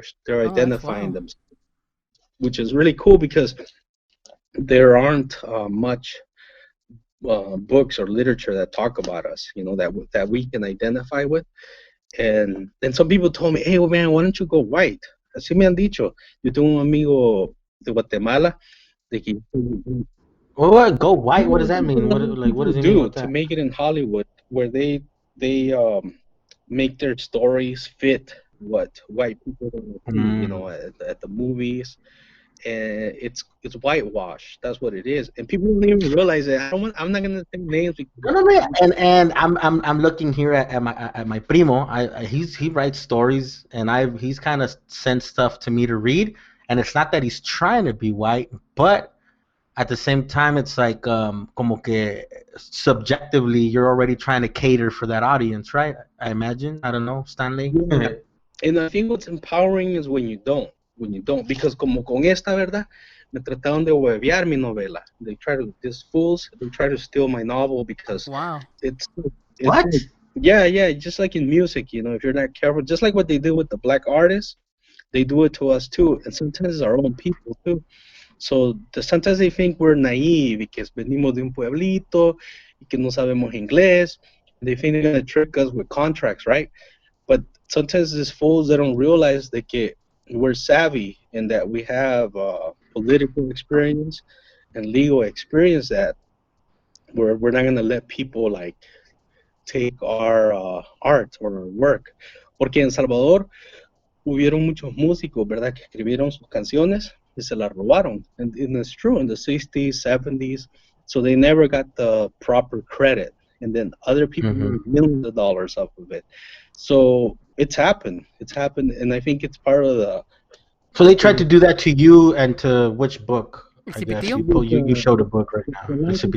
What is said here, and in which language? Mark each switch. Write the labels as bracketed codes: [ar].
[en] They're identifying themselves, which is really cool because there aren't much books or literature that talk about us, you know, that we can identify with. And then some people told me, hey, man, why don't you go white? [es] Así me han dicho. Yo tengo un amigo de Guatemala. [en] What? Go white? What does that mean? What does it mean to make it in Hollywood, where they make their stories fit what white people see, you know, at the movies. And it's whitewash. That's what it is, and people don't even realize it. I'm not gonna say names. And I'm looking here at my primo. He writes stories, and he's kind of sent stuff to me to read. And it's not that he's trying to be white, but at the same time, it's like como que subjectively, you're already trying to cater for that audience, right? I imagine. I don't know, Stanley. Yeah. And I think what's empowering is when you don't, because como con esta, ¿verdad? [es] Me trataron de huevear mi novela. [en] These fools, they try to steal my novel because it's what? Yeah, just like in music, you know, if you're not careful, just like what they do with the black artists, they do it to us too, and sometimes it's our own people too. [es] So sometimes they think we're naive because venimos de un pueblito y que no sabemos inglés. [en] They think they're going to trick us with contracts, right? But sometimes these fools, they don't realize that we're savvy and that we have political experience and legal experience, that we're not going to let people like take our art or our work. [es] Porque en Salvador hubieron muchos músicos, ¿verdad?, que escribieron sus canciones y se las robaron. [en] And it's true, in the 60s, 70s. So they never got the proper credit. And then other people made millions of dollars off of it. So it's happened. It's happened. And I think it's part of the... So they tried to do that to you and to which book? I guess you showed a book right now.